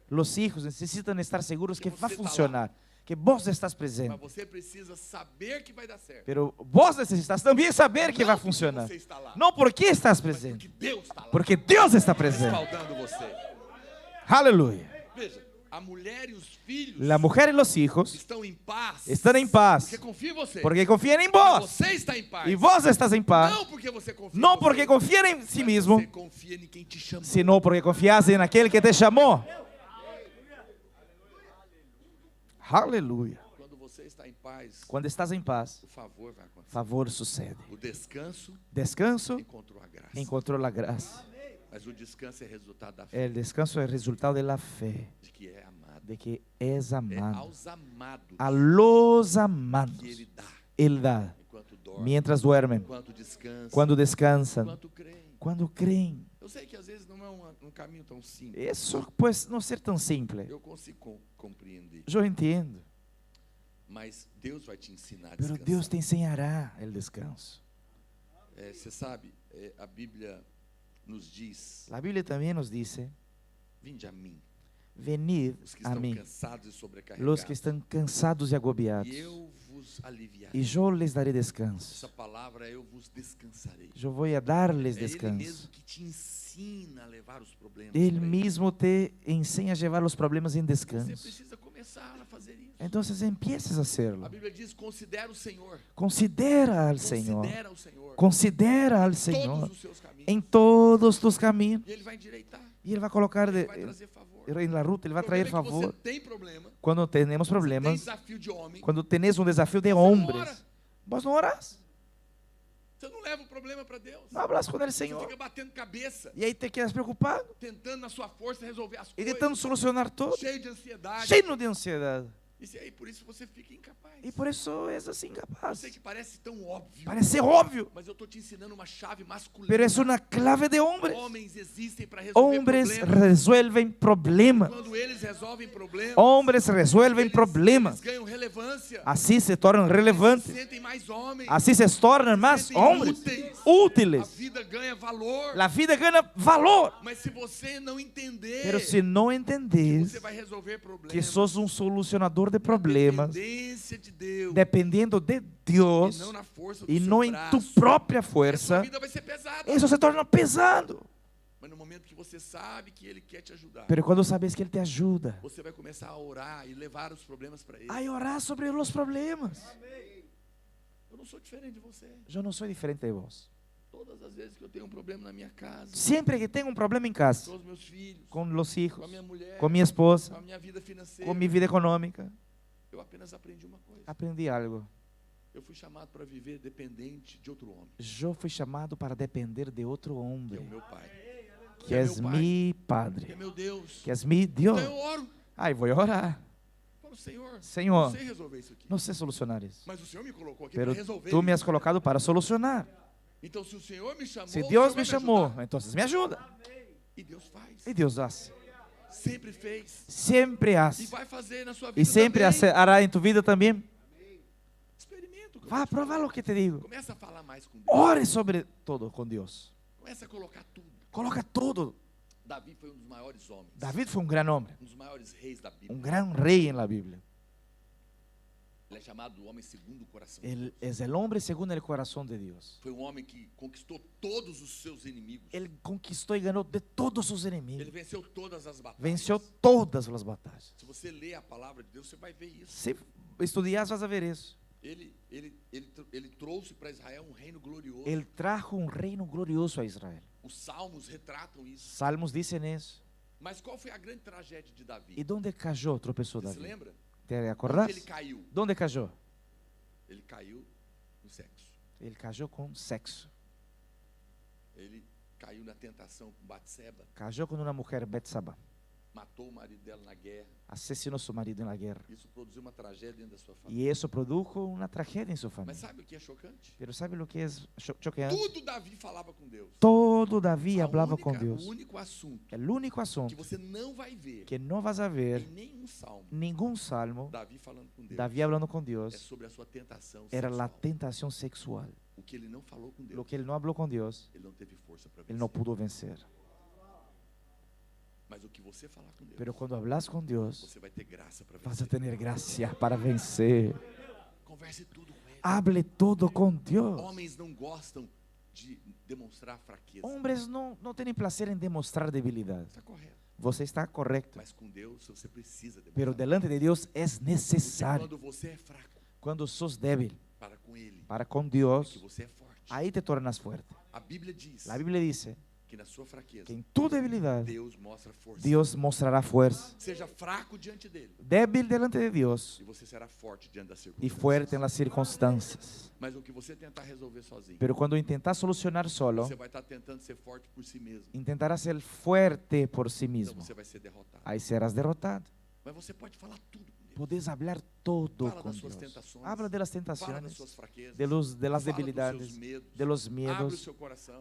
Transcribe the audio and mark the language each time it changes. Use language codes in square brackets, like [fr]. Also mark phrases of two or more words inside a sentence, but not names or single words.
[es] los hijos necesitan estar seguros que Que va a [pt] você tá [es] funcionar, que vos estás [pt] Mas [es] presente. [pt] você precisa saber que vai dar certo. [es] Pero vos necesitas también saber que [pt] Não [es] va a [pt] porque [es] funcionar. [pt] Você está lá, [es] No porque estás [pt] mas [es] presente, [pt] porque Deus está lá, [es] porque Dios está presente. [pt] respaldando você. [es] Aleluya. [pt] Veja, a mulher e os filhos [es] La mujer y los hijos [pt] estão em paz. [es] están en paz [pt] Porque confia em você. [es] porque confían en [pt] Porque [es] vos. [pt] você está em paz. [es] Y vos estás en paz, [pt] Não porque você confia [es] no [pt] em [es] porque [pt] você, [es] confían en sí [pt] mas [es] mismo, [pt] Você confia em quem te chamou. [es] sino porque confías en aquel que te llamó. Aleluya. [pt] Quando você está em paz, [es] Cuando estás en paz, [pt] o favor vai acontecer. [es] favor sucede. [pt] O descanso [es] Descanso [pt] encontrou a graça. [es] encontró la gracia. [pt] Mas o descanso é resultado da fé, [es] El descanso es el resultado de la fe, [pt] de que é amado. [es] de que es [pt] É [es] amado. [pt] aos amados [es] A los que amados [pt] Ele dá [es] Él da [pt] enquanto dorme, [es] mientras duermen, [pt] enquanto descansa, [es] cuando descansan, [pt] enquanto creem. [es] cuando creen. [pt] Eu sei que às vezes não é um caminho tão simples. [es] Eso pues no ser tan simple. [pt] Eu consigo compreender. [es] Yo entiendo, [pt] Mas Deus vai te ensinar a [es] pero [pt] descansar. [es] Dios te enseñará el descanso. [pt] Você sabe, a Bíblia nos diz: [es] La Biblia también nos dice, [pt] vinde a mim, [es] venid [pt] os que [es] a [pt] estão [es] mí, [pt] cansados e sobrecarregados, [es] los que están cansados y agobiados, [pt] e eu vos aliviarei. [es] y yo les daré descanso. [pt] Essa palavra é eu vos descansarei. [es] Yo voy a darles [pt] É Ele [es] descanso. [pt] mesmo que te ensina a levar os problemas. [es] Él [pt] para Ele. [es] mismo te enseña a llevar los problemas en [pt] Você [es] descanso. [pt] precisa começar a fazer isso. [es] Entonces empieces a [pt] A [es] hacerlo. [pt] Bíblia diz: considera o Senhor. [es] Considera al Señor. [pt] Considera o Senhor. [es] Considera al [pt] Todos [es] Señor [pt] os seus caminhos. [es] en todos tus caminos [pt] E Ele vai endireitar. E Ele vai colocar Ele vai trazer favor. [es] em la ruta, [pt] Ele vai O trazer problema é que favor. você tem problema, Quando temos tem problemas, desafio de homem, [es] quando tenés um desafio de [pt] Você não ora. [es] hombres, vos [pt] não orás. você não leva o problema para Deus. [es] Não hablas [pt] com Ele, Você Senhor. fica batendo cabeça, E aí [es] te quedas preocupado [pt] tentando na sua força resolver as e coisas, tentando solucionar tudo, cheio de ansiedade. cheio de ansiedade. E aí, por isso você fica incapaz. E por isso és assim Eu incapaz. sei que parece tão óbvio, [es] Parece óbvio, [pt] mas eu estou te ensinando uma chave masculina. [es] pero es una clave de hombres. [pt] Homens existem para resolver [es] Hombres [pt] problemas. [es] resuelven problemas. [pt] Quando eles resolvem problemas, [es] Hombres resuelven [pt] eles [es] problemas. [pt] ganham relevância. [es] Así se tornan [pt] Se [es] relevantes. [pt] sentem mais homens. [es] Así se tornan más [pt] sentem [es] hombres [pt] A [es] útiles. [pt] vida ganha valor. [es] La vida gana valor. [pt] Mas se você não entender, [es] Pero si no entendés [pt] você vai resolver problemas. [es] que sos un solucionador de problemas, [pt] Dependência de Deus. [es] dependiendo de [pt] E [es] Dios [pt] não na força do [es] y [pt] seu [es] no en tu [pt] braço. [es] propia [pt] A sua [es] fuerza, [pt] vida vai ser pesada. [es] eso se torna pesado. [pt] Mas no momento que você sabe que Ele quer te ajudar, [es] Pero cuando sabes que Él te ayuda, [pt] você vai começar a orar e levar os problemas para Ele. [es] a orar sobre los problemas. [pt] Eu não sou diferente de você. [es] Yo no soy diferente de vos. [pt] Todas as vezes que eu tenho um problema na minha casa, [es] Siempre que tengo un problema en casa, [pt] com os meus filhos, [es] con los [pt] com [es] hijos, [pt] a minha mulher, [es] con mi esposa, [pt] com a minha vida financeira, [es] con mi vida económica, [pt] eu apenas aprendi uma coisa. [es] aprendí algo. [pt] Eu fui chamado para viver dependente de outro homem, [es] Yo fui chamado para depender de otro [pt] que é [es] hombre, [pt] o meu pai, [es] que es [pt] meu pai, [es] mi [pt] que é [es] Padre, [pt] meu Deus. [es] que es mi Dios. [pt] Então eu oro, [es] Ay, voy a orar. [pt] falo, Senhor, Senhor, não sei resolver isso aqui, [es] no sé solucionar eso, [pt] mas o Senhor me colocou aqui [es] pero [pt] para resolver [es] tú me has [pt] isso. [es] colocado para solucionar. [pt] Então se o Senhor me chamou, [es] Si [pt] o [es] Dios [pt] Senhor [es] me [pt] vai [es] chamó, [pt] ajudar. [es] entonces me ayuda. [pt] E Deus faz, [es] Y Dios hace. [pt] sempre fez, [es] Siempre [pt] e [es] hace. [pt] vai fazer na sua vida [es] Y siempre [pt] também. [es] hará en tu vida también. [pt] Experimenta o que eu [es] Va a [pt] vou te falar. [es] probar lo que te digo. [pt] Começa a falar mais com Deus, [es] Ore sobre todo con Dios. [pt] começa a colocar tudo. [es] Coloca todo. [pt] Davi foi um dos maiores homens, [es] David fue un gran hombre, [pt] um dos maiores reis da Bíblia. [es] un gran rey en la Biblia. [pt] Ele é chamado o homem segundo o coração. [es] Él es el hombre según el corazón de Dios. [pt] Foi um homem que conquistou todos os seus inimigos. [es] Él conquistó y ganó de todos sus [pt] Ele [es] enemigos. [pt] venceu todas as batalhas. [es] Venció todas las batallas. [pt] Se você ler a palavra de Deus, você vai ver isso. [es] Si estudias vas a ver eso. [pt] Ele trouxe para Israel um reino glorioso. [es] Él trajo un reino glorioso a Israel. [pt] Os salmos retratam isso. [es] Salmos dicen eso. [pt] Mas qual foi a grande tragédia de Davi? [es] ¿Y dónde cayó, tropezó [pt] Você se [es] David? [pt] lembra? [es] ¿Te [pt] Onde [es] acordás? [pt] ele caiu? [es] ¿Dónde cayó? [pt] Ele caiu no sexo. [es] Él cayó con sexo. [pt] Ele caiu na tentação com Batseba. [es] Cayó con una mujer, Betsaba. [pt] Matou o marido dela na guerra. [es] Asesinó a su marido en la guerra. [pt] Isso produziu uma tragédia dentro da sua família. [es] Y eso produjo una tragedia en su [pt] Mas [es] familia. [pt] sabe o que é chocante? [es] Pero ¿sabe lo que es choqueante? [pt] Tudo Davi falava com Deus. [es] Todo David [pt] A [es] hablaba [pt] única- [es] con Dios. [pt] O único assunto [es] El único [pt] que [es] asunto [pt] você não vai ver [es] que no vas a ver [pt] em nenhum salmo, [es] ningún salmo, [pt] Davi falando com Deus, [es] David hablando con [pt] é [es] Dios, [pt] sobre a sua tentação [es] era la [pt] sexual. [es] tentación sexual. [pt] O que ele não falou com Deus, [es] Lo que él no habló con Dios, [pt] ele não teve força para [es] él [pt] vencer. [es] no pudo vencer. [pt] Mas o que você falar com Deus, [es] Pero cuando hablas con Dios, [pt] você vai ter graça para [es] vas a [pt] vencer. [es] tener gracia para vencer. [pt] Converse tudo com ele. [es] Hable todo con Dios. [pt] Homens não gostam de demonstrar fraqueza. [es] Hombres no tienen placer en demostrar debilidad. [pt] Está correto. Você está correcto. Mas com Deus você precisa [es] Pero [pt] demonstrar. [es] delante de Dios es [pt] Porque [es] necesario. [pt] quando você é fraco [es] Cuando sos débil [pt] para com ele, [es] para con [pt] que [es] Dios, [pt] você é forte. [es] ahí te tornas fuerte. [pt] A Bíblia diz [es] La Biblia dice [pt] que na sua fraqueza [es] que en tu debilidad [pt] Deus mostra força. [es] Dios mostrará fuerza. [pt] Seja fraco diante dele [es] Débil delante de Dios [pt] e você será forte diante das [es] y [pt] circunstâncias. [es] fuerte en las circunstancias. [pt] Mas o que você tentar resolver sozinho, [es] Pero cuando intentas solucionar solo, [pt] você vai estar tentando ser forte por si mesmo. [es] intentarás ser fuerte por sí [pt] Então [es] mismo. [pt] você vai ser derrotado. [es] Aí serás derrotado. [pt] Mas você pode falar tudo com Deus. [es] Puedes hablar todo [pt] Fala [es] con [pt] das suas [es] Dios. [pt] tentações. [es] Habla de las [pt] Fala das [es] tentaciones, [pt] suas fraquezas. [es] de las [pt] Fala dos [es] debilidades, [pt] seus medos. [es] de los [pt] Abre o [es] miedos. [pt] seu coração.